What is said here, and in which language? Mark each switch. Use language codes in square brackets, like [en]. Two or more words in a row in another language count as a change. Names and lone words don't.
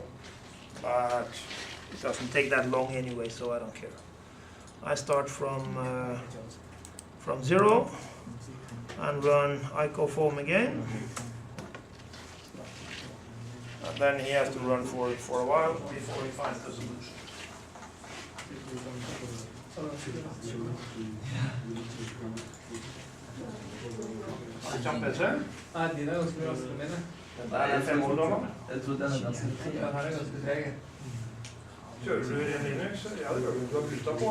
[en] But it doesn't take that long anyway, so I don't care. I start from 0 and run ICO-foam again. And then he has to run for a while before he finds the solution. [no] Kjempelse? Nei, de er ganske raske mine. Det er 5 år gammel. Jeg tror den er ganske treg. Den her er ganske treg. Kjører du i Linux? Ja, det gjør du. Du har bytta på.